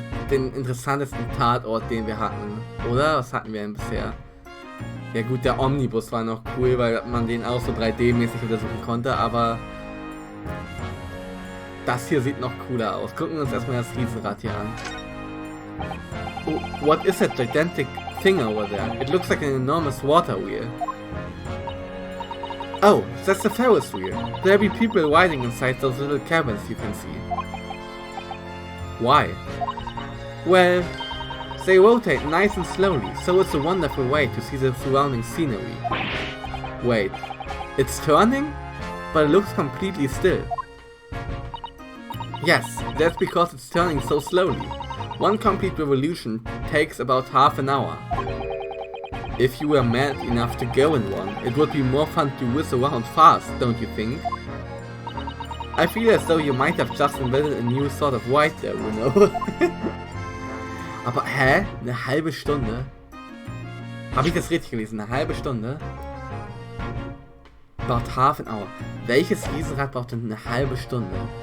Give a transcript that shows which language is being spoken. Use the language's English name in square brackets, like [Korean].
[German] Den interessantesten Tatort, den wir hatten. Oder? Was hatten wir denn bisher? Ja gut, der Omnibus war noch cool, weil man den auch so 3D-mäßig untersuchen konnte, aber... Das hier sieht noch cooler aus. Gucken wir uns erstmal das Riesenrad hier an. [English] Oh, what is that gigantic thing over there? It looks like an enormous water wheel. Oh, that's the Ferris wheel. There'll be people riding inside those little cabins you can see. Why? Well, they rotate nice and slowly, so it's a wonderful way to see the surrounding scenery. Wait, it's turning? But it looks completely still. Yes, that's because it's turning so slowly. One complete revolution takes about half an hour. If you were mad enough to go in one, it would be more fun to whiz around fast, don't you think? I feel as though you might have just invented a new sort of ride there, you know? [German] Aber, hä? Eine halbe Stunde? Habe ich das richtig gelesen? Eine halbe Stunde? [English] About half an hour. [German] Welches Riesenrad braucht denn eine halbe Stunde?